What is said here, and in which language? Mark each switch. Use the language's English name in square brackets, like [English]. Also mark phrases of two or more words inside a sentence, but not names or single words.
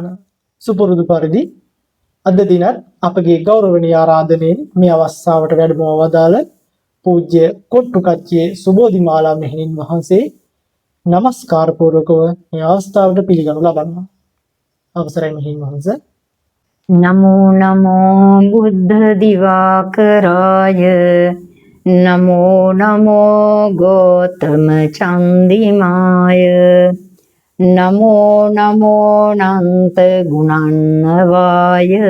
[Sinhala] සුපුරුදු පරිදි අද දිනත් අපගේ ගෞරවනීය ආරාධනෙන් මේ අවස්ථාවට වැඩම වදාළ පූජ්‍ය කොට්ටුකච්චියේ සුබෝධිමාලා මෙහෙණින් වහන්සේ নমස්කාර පූර්වකව මේ අවස්ථාවට පිළිගනු ලබනවා. අවසරයි මෙහෙණින් වහන්සේ. [Pali] නමෝ නමෝ බුද්ධ දිවාකරාය නමෝ නමෝ ගෝතම චන්දිමාය නමෝ නමෝ නන්ත ගුණන්නවාය